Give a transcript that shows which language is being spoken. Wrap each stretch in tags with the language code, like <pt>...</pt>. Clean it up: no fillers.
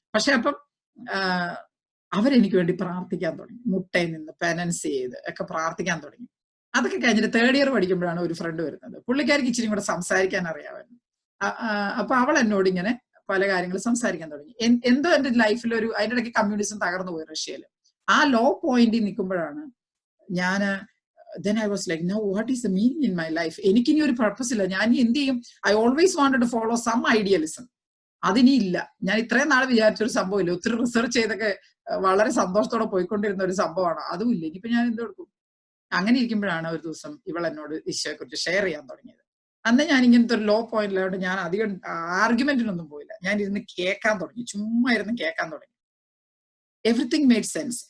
<ml>പക്ഷെ അപ്പം അവരെനിക്ക് വേണ്ടി പ്രാർത്ഥിക്കാൻ തുടങ്ങി. മുട്ടയിൽ നിന്ന് പെനൻസ് ചെയ്ത് ഒക്കെ പ്രാർത്ഥിക്കാൻ തുടങ്ങി. അതൊക്കെ കഴിഞ്ഞിട്ട് 3rd ഇയർ പഠിക്കുമ്പോഴാണ് ഒരു ഫ്രണ്ട് വരുന്നത്. പുള്ളിക്കാരിക്ക് ഇച്ചിരി കൂടെ സംസാരിക്കാൻ അറിയാമായിരുന്നു. അപ്പൊ അവൾ എന്നോട് ഇങ്ങനെ പല കാര്യങ്ങൾ സംസാരിക്കാൻ തുടങ്ങി. എന്തോ എന്റെ ലൈഫിൽ അതിന്റെ ഇടയ്ക്ക് കമ്മ്യൂണിസം തകർന്നു പോയി റഷ്യയിൽ. ആ ലോ പോയിന്റിൽ നിൽക്കുമ്പോഴാണ് ഞാന്</ml> <en>then I was like, no, what is the meaning in my life?</en> <ml>എനിക്കിനി ഒരു പർപ്പസ് ഇല്ല. ഞാൻ ഇനി എന്ത് ചെയ്യും?</ml> <en>I always wanted to follow some idealism.</en> <ml>അതിനി ഇല്ല. ഞാൻ ഇത്രയും നാൾ വിചാരിച്ചൊരു സംഭവം ഇല്ല. ഒത്തിരി റിസർച്ച് ചെയ്തൊക്കെ വളരെ സന്തോഷത്തോടെ പോയിക്കൊണ്ടിരുന്ന ഒരു സംഭവമാണ്. അതും ഇല്ല. ഇനിയിപ്പോ ഞാൻ എന്ത് കൊടുക്കും? അങ്ങനെ ഇരിക്കുമ്പോഴാണ് ഒരു ദിവസം ഇവൾ എന്നോട് ഈശോയെ കുറിച്ച് ഷെയർ ചെയ്യാൻ തുടങ്ങിയത്. അന്ന് ഞാൻ ഇങ്ങനത്തെ ഒരു ലോ പോയിന്റിലായിട്ട് ഞാൻ അധികം ആർഗ്യുമെന്റിനൊന്നും പോയില്ല. ഞാൻ ഇരുന്ന് കേൾക്കാൻ തുടങ്ങി. ചുമ്മാ ഇരുന്ന് കേൾക്കാൻ തുടങ്ങി.</ml> <en>Everything made sense.</en>